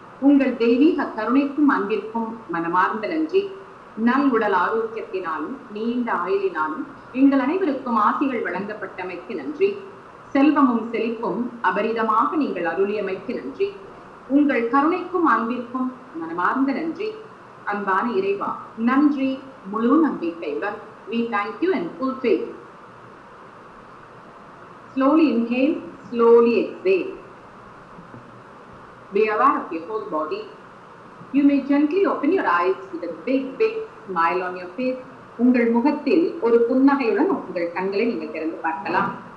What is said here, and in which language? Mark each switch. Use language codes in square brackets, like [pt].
[ta] உங்கள் தெய்வீக கருணைக்கும் அன்பிற்கும் மனமார்ந்த நன்றி. நல் உடல் ஆரோக்கியத்தினாலும் நீண்ட ஆயுளினாலும் எங்கள் அனைவருக்கும் ஆசிகள் வழங்கப்பட்டமைக்கு நன்றி. செல்வமும் செழிப்பும் அபரிதமாக நீங்கள் அருளியமைக்கு நன்றி. உங்கள் கருணைக்கும் அன்பிற்கும் மனமார்ந்த நன்றி. அன்பான இறைவா, நன்றி. முழு நம்பிக்கையுடன் [en] we thank you and full faith. Slowly inhale, slowly exhale. Be aware of your whole body. You may gently open your eyes with a big smile on your face. [ta] உங்கள் முகத்தில் ஒரு புன்னகையுடன் உங்கள் கண்களை நீங்கள் திறந்து பார்க்கலாம்.